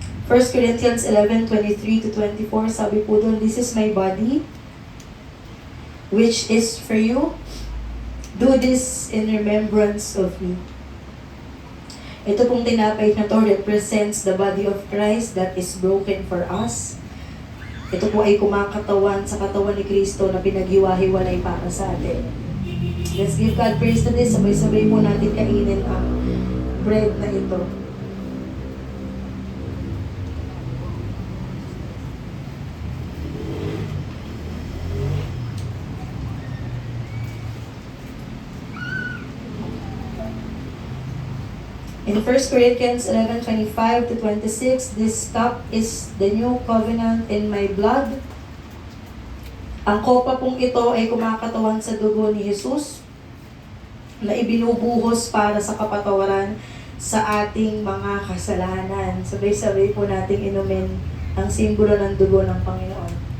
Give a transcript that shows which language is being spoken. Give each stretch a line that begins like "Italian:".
English: 1 Corinthians 11:23-24,
Filipino: sabi po doon,
English: this is my body, which is for you. Do this in remembrance of me.
Filipino: Ito pong tinapay na to
English: represents the body of Christ that is broken for us.
Filipino: Ito po ay kumakatawan sa katawan ni Kristo na pinaghiwa-hiwalay para sa atin.
English: Let's give God praise to this.
Filipino: Sabay-sabay po natin kainin ang bread na ito.
English: In 1 Corinthians 11:25-26, this cup is the new covenant in my blood.
Filipino: Ang kopa pong ito ay kumakatawan sa dugo ni Jesus na ibinubuhos para sa kapatawaran sa ating mga kasalanan. Sabay-sabay po nating inumin ang simbolo ng dugo ng Panginoon.